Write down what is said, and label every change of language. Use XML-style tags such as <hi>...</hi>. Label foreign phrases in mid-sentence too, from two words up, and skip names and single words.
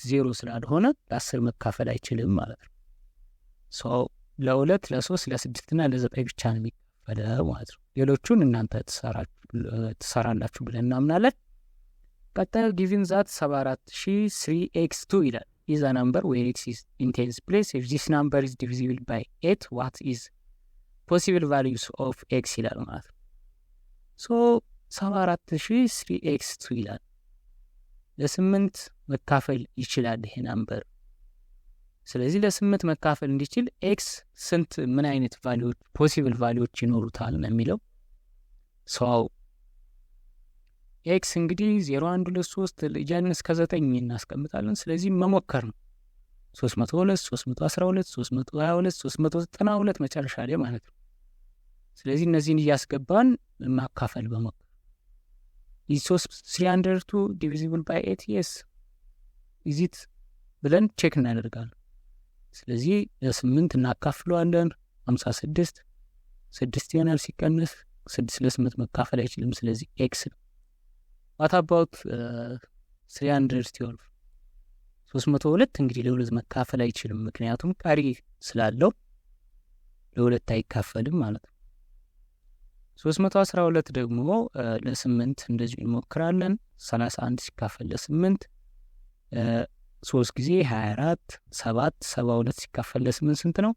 <am>0 ስላልሆነ ለ10 መካፈል አይችልም ማለት ነው። ሶ ለ2 ለ3 ለ6 እና ለ9 ብቻ ነው የሚካፈለው ማለት ነው። ሌሎቹን እናንተ ትሰራላችሁ ብለን እናምናለን። ቀጣዩ</am> <en>given that</en> <am>74003x2 ይላል</am> <en>is a number where it is in tens place if this number is divisible by 8 what is possible values of x</en> <am>ይላል ማለት ነው። ሶ 74000 3x2 ይላል። ለ8 መካፈል ይችላል ይሄ ናምበር። ስለዚህ ለ8 መካፈል እንዲችል ኤክስ ስንት ምን አይነት ቫልዩዎች</am> <en>possible values</en> <am>ይኖሩታል ነው የሚለው። ሰው ኤክስ እንግዲህ 0 1 2 3 እያልን እስከ 9 እናስቀምጣለን። ስለዚህ መሞከር ነው። 302 312 322 392 መጨረሻ ላይ ማለት ነው። ስለዚህ እነዚህን እያስገባን ማካፈል በመሞከር</am> <en>is 302 divisible by 8 yes is it</en> <am>ብለን ቼክ እናደርጋለን። ስለዚህ ለ8 እናካፍለዋለን 56 6 ይሆናል። ሲቀነስ 6 ለ8 መካፈል አይችልም። ስለዚህ ኤክስ ነው።</am> <en>what about</en> <am>312 302 እንግዲህ ለ2 መካፈል አይችልም፣ ምክንያቱም ቀሪ ስላለው ለ2 አይካፈልም ማለት ነው። 312 ደግሞ ለ8 እንደዚህ እንሞክራለን። 31 ሲካፈል ለ8 3 ጊዜ 24 7 72 ሲካፈል ለ8 ስንት ነው?</am>